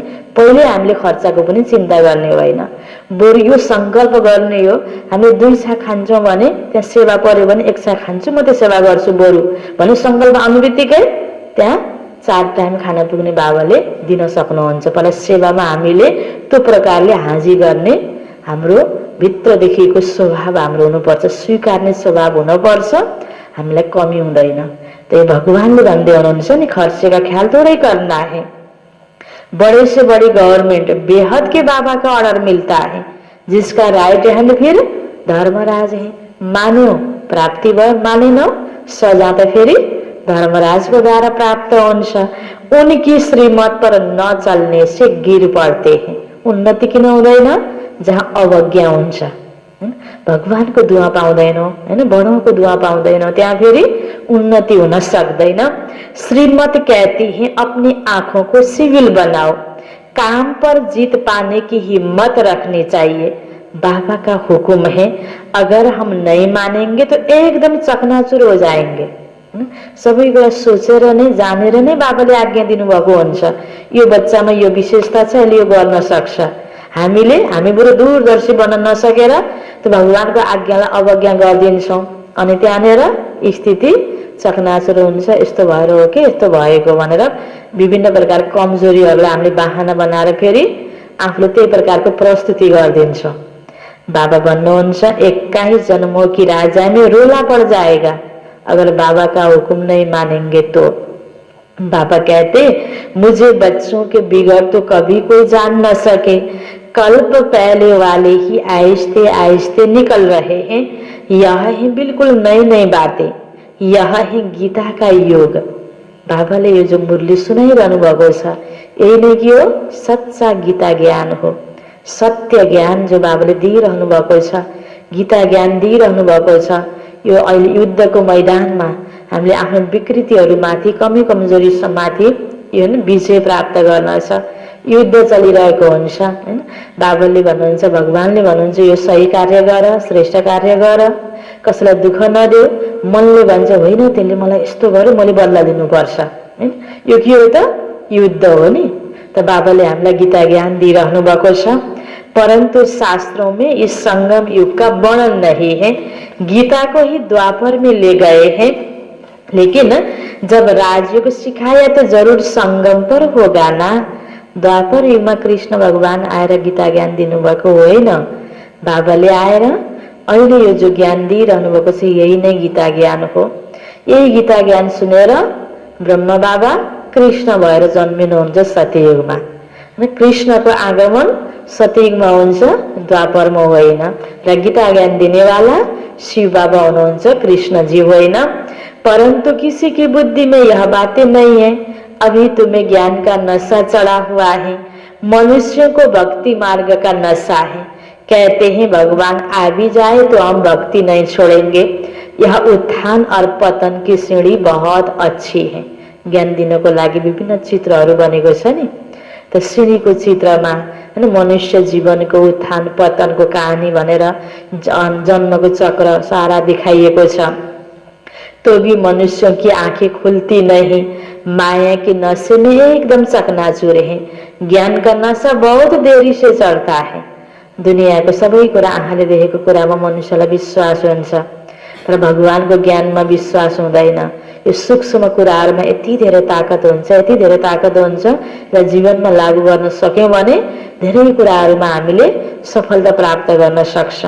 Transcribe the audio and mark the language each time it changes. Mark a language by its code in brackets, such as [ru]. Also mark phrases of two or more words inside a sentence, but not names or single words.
[ne] पहिले हामीले खर्चको पनि चिन्ता गर्ने होइन, बरु यो संकल्प गर्ने हो हामीले 2 छाक खान्छौं भने त्यहाँ सेवा पर्यो भने 1 छाक खान्छु, म त्यो सेवा गर्छु बरु भने संकल्प आउनुबित्तिकै त्यहाँ 4 टाइम खाना पुग्ने बाबाले दिन सक्नुहुन्छ। पहिला सेवामा हामीले त्यो प्रकारले हाजी गर्ने हाम्रो भित्रदेखिको स्वभाव हाम्रो हुनुपर्छ, स्वीकार्ने स्वभाव हुनुपर्छ, हामीलाई कमी हुँदैन। तो भगवानले भन्दै हुनुहुन्छ नि, [hi] खर्चे का ख्याल थोड़ै करना है, बड़े से बड़ी गवर्नमेंट बेहद के बाबा का ऑर्डर मिलता है, जिसका [en] right hand [hi] फिर धर्मराज है। [ne] मान्यो प्राप्ति भयो, मानेनौ सजा त फेरि धर्मराजको द्वारा प्राप्त हुन्छ। [hi] उनकी श्रीमत पर न चलने से गिर पड़ते हैं। [ne] उन्नति किन हुँदैन, जहाँ अवज्ञा हुन्छ भगवानको दुआ पाउँदैनौँ हैन, बडों दुआ पाउँदैनौँ, त्यहाँ फेरि उन्नति हुन सक्दैन। [hi] श्रीमत कहती है अपनी आंखों को सिविल बनाओ, काम पर जीत पाने की हिम्मत रखनी चाहिए। बाबा का हुक्म है, अगर हम नहीं मानेंगे तो एकदम चकनाचुर हो जाएंगे। [ne] सबै कुरा सोचेर नै जानेर नै बाबाले आज्ञा दिनुभएको हुन्छ। यो बच्चामा यो विशेषता छ, यसले यो गर्न सक्छ। हामी बरु दूरदर्शी बन्न नसकेर त्यो भगवानको आज्ञालाई अवज्ञा गरिदिन्छौँ, अनि त्यहाँनिर स्थिति चकनाचुर हुन्छ। यस्तो भएर हो कि यस्तो भएको भनेर विभिन्न प्रकारको कमजोरीहरूलाई हामीले बहाना बनाएर फेरि आफूले त्यही प्रकारको प्रस्तुति गरिदिन्छौँ। बाबा भन्नुहुन्छ, [hi] 21 जन्मों की राजा में रोला पड़ जाएगा अगर बाबा का हुक्म नहीं मानेंगे तो। बाबा कहते, मुझे बच्चों के बिगड़ तो कभी कोई जान न सके, कल्प पहले वाले ही आहिस्ते आहिस्ते निकल रहे हैं। यह है बिल्कुल नई नई बातें, यह है गीता का योग। [ne] बाबाले यो जो मुरली सुनाइरहनु भएको छ, यही नै कि हो सच्चा गीता ज्ञान हो। सत्य ज्ञान जो बाबाले दिइरहनु भएको छ, गीता ज्ञान दिइरहनु भएको छ। यो अहिले युद्धको मैदानमा हामीले आफ्नो विकृतिहरूमाथि, कमी कमजोरीमाथि यो विजय प्राप्त गर्न छ। युद्ध चलिरहेको हुन्छ हैन। बाबाले भन्नुहुन्छ, भगवानले भन्नुहुन्छ, यो सही कार्य गर, श्रेष्ठ कार्य गर, कसैलाई दुःख नदेऊ। मनले भन्छ, होइन त्यसले मलाई यस्तो गर्यो, मैले बदला दिनुपर्छ हैन। यो के हो त? युद्ध हो नि। त बाबाले हामीलाई गीता ज्ञान दिइरहनु भएको छ, [hi] परंतु शास्त्रों में इस संगम युग का वर्णन नहीं है। गीता को ही द्वापर में ले गए हैं, लेकिन जब राजयोग सिखाया तो जरूर संगम पर होगा ना। [ne] द्वापर युगमा कृष्ण भगवान आएर गीता ज्ञान दिनुभएको होइन। बाबाले आएर अहिले यो जो ज्ञान दिइरहनु भएको छ, यही नै गीता ज्ञान हो। यही गीता ज्ञान सुनेर ब्रह्मा बाबा कृष्ण भएर जन्मिनुहुन्छ सत्ययुगमा। कृष्णको आगमन सत्ययुगमा हुन्छ, द्वापरमा होइन। र गीता ज्ञान दिनेवाला शिव बाबा हुनुहुन्छ, कृष्ण जी होइन। [hi] परंतु किसी की बुद्धि में यह बातें नहीं है। अभी तुम्हें ज्ञान का नशा चढ़ा हुआ है, मनुष्यों को भक्ति मार्ग का नशा है। कहते हैं भगवान आ भी जाए तो हम भक्ति नहीं छोड़ेंगे। यह उत्थान और पतन की सीढ़ी बहुत अच्छी है। [ne] ज्ञान दिनको लागि विभिन्न चित्रहरू बनेको छ नि। त सिँढीको चित्रमा हैन मनुष्य जीवनको उत्थान पतनको कहानी भनेर जन्मको चक्र सारा दिखाइएको छ। [hi] तो भी मनुष्यों की आंखें खुलती नहीं, माया के नशे में एकदम चकनाचूर है। ज्ञान का नशा बहुत देरी से चढ़ता है। [ne] दुनियाँको सबै कुरा आँखाले देखेको कुरामा मनुष्यलाई विश्वास हुन्छ, तर भगवानको ज्ञानमा विश्वास हुँदैन। यो सूक्ष्म कुराहरुमा यति धेरै ताकत हुन्छ, यति धेरै ताकत हुन्छ र जीवनमा लागू गर्न सक्यौं भने धेरै कुराहरुमा हामीले सफलता प्राप्त गर्न सक्छौं।